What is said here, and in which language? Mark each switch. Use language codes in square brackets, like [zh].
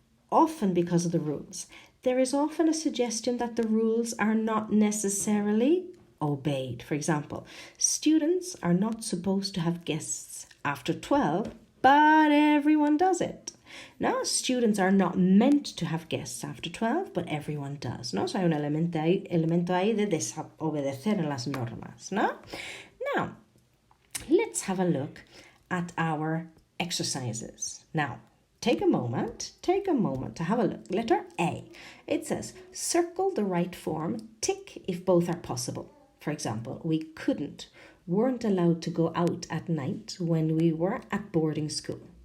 [en] Often because of the rules. There is often a suggestion that the rules are not necessarily obeyed. For example, students are not supposed to have guests after 12, but everyone does it. Now, students are not meant to have guests after 12, but everyone does. [es] ¿No? So hay un elemento ahí de desobedecer en las normas. ¿No? [en] Now, let's have a look at our exercises. Now, take a moment to have a look. Letter A. It says, circle the right form, tick if both are possible. For example, we weren't allowed to go out at night when we were at boarding school.